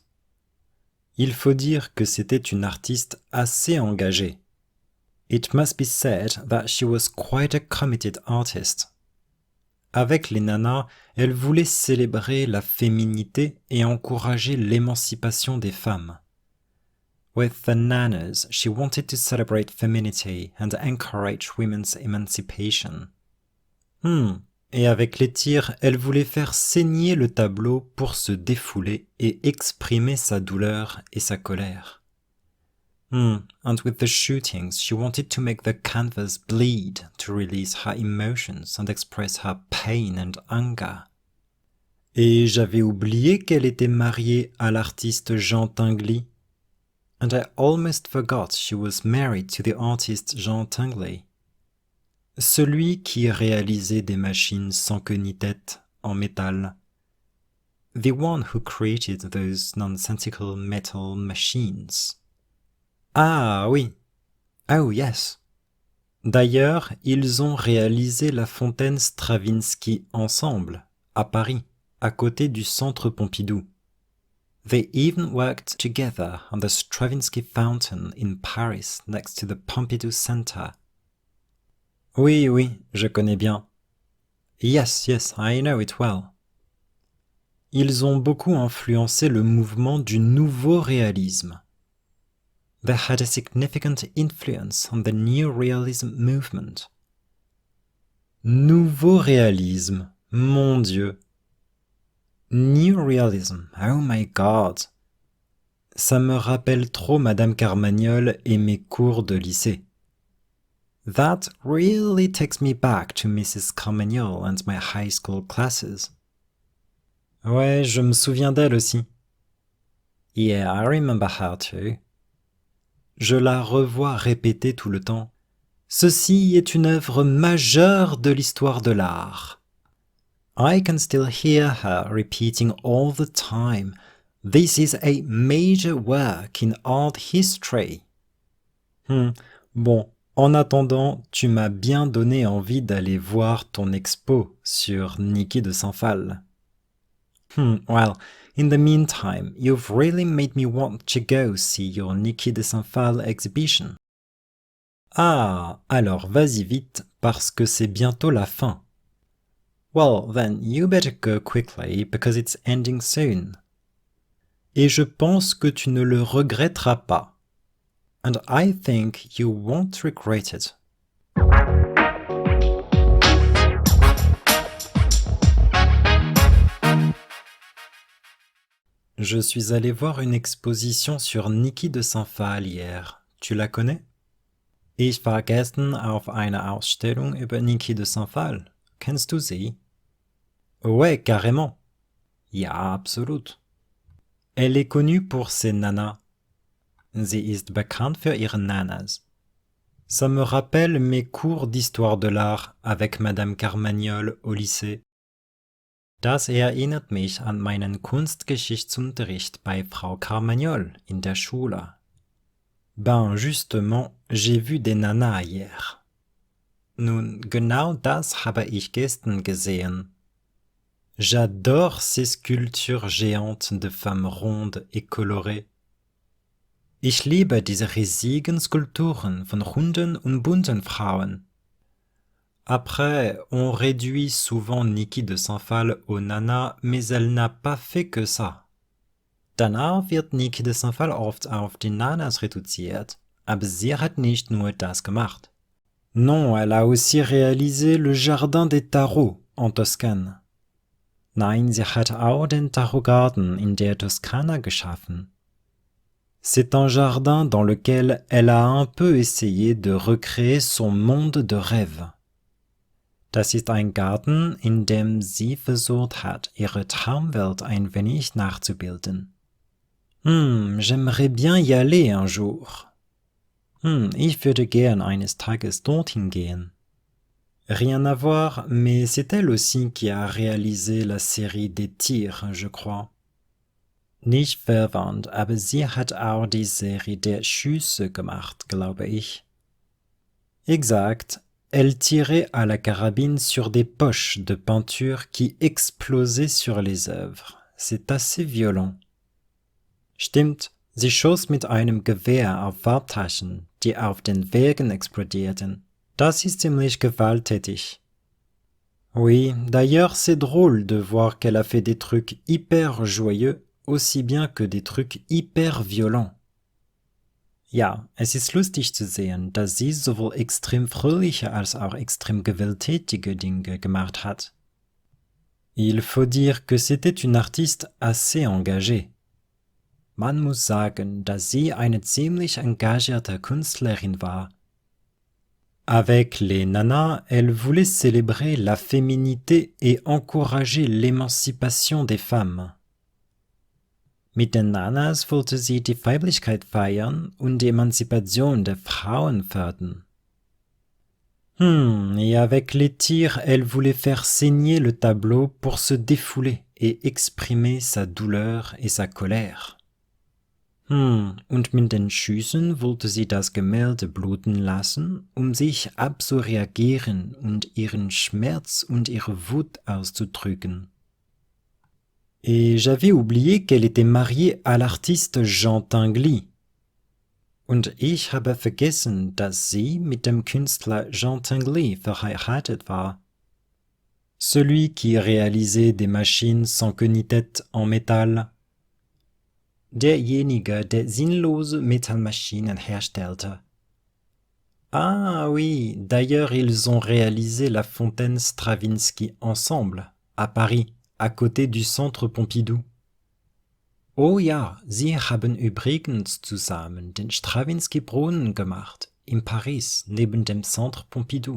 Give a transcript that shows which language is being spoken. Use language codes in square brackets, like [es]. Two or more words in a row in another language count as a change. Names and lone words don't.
[fr] Il faut dire que c'était une artiste assez engagée. [en] It must be said that she was quite a committed artist. [fr] Avec les nanas, elle voulait célébrer la féminité et encourager l'émancipation des femmes. [en] With the nanas, she wanted to celebrate femininity and encourage women's emancipation. [fr] Et avec les tirs, elle voulait faire saigner le tableau pour se défouler et exprimer sa douleur et sa colère. [en] And with the shootings, she wanted to make the canvas bleed to release her emotions and express her pain and anger. [fr] Et j'avais oublié qu'elle était mariée à l'artiste Jean Tinguely. [en] And I almost forgot she was married to the artist Jean Tinguely. [fr] Celui qui réalisait des machines sans queue ni tête en métal. [en] The one who created those nonsensical metal machines. [fr] Ah oui. [en] Oh yes. [fr] D'ailleurs, ils ont réalisé la fontaine Stravinsky ensemble, à Paris, à côté du Centre Pompidou. [en] They even worked together on the Stravinsky fountain in Paris next to the Pompidou Center. [fr] Oui, oui, je connais bien. [en] Yes, I know it well. [fr] Ils ont beaucoup influencé le mouvement du nouveau réalisme. [en] They had a significant influence on the new realism movement. [fr] Nouveau réalisme, mon Dieu. [en] New realism, oh my God. [fr] Ça me rappelle trop Madame Carmagnole et mes cours de lycée. [en] That really takes me back to Mrs. Carmagnole and my high school classes. [fr] Ouais, je me souviens d'elle aussi. [en] Yeah, I remember her too. [fr] Je la revois répéter tout le temps. Ceci est une œuvre majeure de l'histoire de l'art. [en] I can still hear her repeating all the time, "This is a major work in art history." [fr] Bon, en attendant, tu m'as bien donné envie d'aller voir ton expo sur Niki de Saint-Phal. [en] Well, in the meantime, you've really made me want to go see your Niki de Saint-Phal exhibition. [fr] Ah, alors vas-y vite, parce que c'est bientôt la fin. [en] Well, then you better go quickly because it's ending soon. [fr] Et je pense que tu ne le regretteras pas. [en] And I think you won't regret it. [fr] Je suis allé voir une exposition sur Niki de Saint-Phal hier. Tu la connais? [de] Ich war gestern auf einer Ausstellung über Niki de Saint-Phal. Kennst du sie? [fr] Ouais, carrément. [de] Ja, absolut. [fr] Elle est connue pour ses nanas. [de] Sie ist bekannt für ihre Nanas. [fr] Ça me rappelle mes cours d'histoire de l'art avec Madame Carmagnole au lycée. [de] Das erinnert mich an meinen Kunstgeschichtsunterricht bei Frau Carmagnole in der Schule. [fr] Ben justement, j'ai vu des nanas hier. [de] Nun, genau das habe ich gestern gesehen. [fr] J'adore ces sculptures géantes de femmes rondes et colorées. [de] Ich liebe diese riesigen Skulpturen von runden und bunten Frauen. [fr] Après, on réduit souvent Niki de Saint-Phal aux nanas, mais elle n'a pas fait que ça. [de] Danach wird Niki de Saint-Phal oft auf die Nanas reduziert, aber sie hat nicht nur das gemacht. [fr] Non, elle a aussi réalisé le Jardin des Tarots en Toscane. [de] Nein, sie hat auch den Tarotgarten in der Toskana geschaffen. [fr] C'est un jardin dans lequel elle a un peu essayé de recréer son monde de rêve. [de] Das ist ein Garten, in dem sie versucht hat, ihre Traumwelt ein wenig nachzubilden. [fr] J'aimerais bien y aller un jour. [de] Ich würde gern eines Tages dorthin gehen. [fr] Rien à voir, mais c'est elle aussi qui a réalisé la série des tirs, je crois. [de] Nicht verwandt, aber sie hat auch die Serie der Schüsse gemacht, glaube ich. [fr] Exact. Elle tirait à la carabine sur des poches de peinture qui explosaient sur les œuvres. C'est assez violent. [de] Stimmt, sie schoss mit einem Gewehr auf Farbtaschen, die auf den Wegen explodierten. Das ist ziemlich gewalttätig. [fr] Oui, d'ailleurs c'est drôle de voir qu'elle a fait des trucs hyper joyeux aussi bien que des trucs hyper violents. [de] Ja, es ist lustig zu sehen, dass sie sowohl extrem fröhliche als auch extrem gewalttätige Dinge gemacht hat. [fr] Il faut dire que c'était une artiste assez engagée. [de] Man muss sagen, dass sie eine ziemlich engagierte Künstlerin war. [fr] Avec les nanas, elle voulait célébrer la féminité et encourager l'émancipation des femmes. [de] Mit den Nanas wollte sie die Weiblichkeit feiern und die Emanzipation der Frauen fördern. [fr] Et avec les tirs, elle voulait faire saigner le tableau pour se défouler et exprimer sa douleur et sa colère. [de] Und mit den Schüssen wollte sie das Gemälde bluten lassen, um sich abzureagieren und ihren Schmerz und ihre Wut auszudrücken. [fr] Et j'avais oublié qu'elle était mariée à l'artiste Jean Tinguely. [de] Und ich habe vergessen, dass sie mit dem Künstler Jean Tinguely verheiratet war. [fr] Celui qui réalisait des machines sans queue ni tête en métal. [de] Derjenige, der sinnlose Metallmaschinen herstellte. [fr] Ah oui, d'ailleurs ils ont réalisé la fontaine Stravinsky ensemble, à Paris, à côté du Centre Pompidou. [de] Oh ja, sie haben übrigens zusammen den Stravinsky-Brunnen gemacht, in Paris, neben dem Centre Pompidou.